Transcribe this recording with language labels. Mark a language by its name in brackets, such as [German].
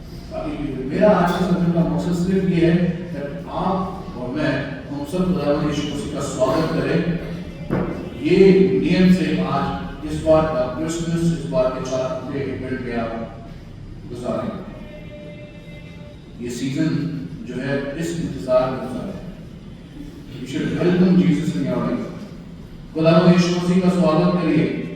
[Hindi] बाकी मेरा आज के समय का मकसद सिर्फ ये है कि आप और मैं हम सब खुदावंद यीशु मसीह का स्वागत करें। ये नियम से आज इस बार का क्रिसमस, इस बार के 4 हफ्ते एडवेंट में आप गुजारें। ये सीजन जो है इस इंतजार में गुजारें। [English] You should welcome Jesus in your life. [Hindi] खुदावंद यीशु मसीह का स्वागत करिए।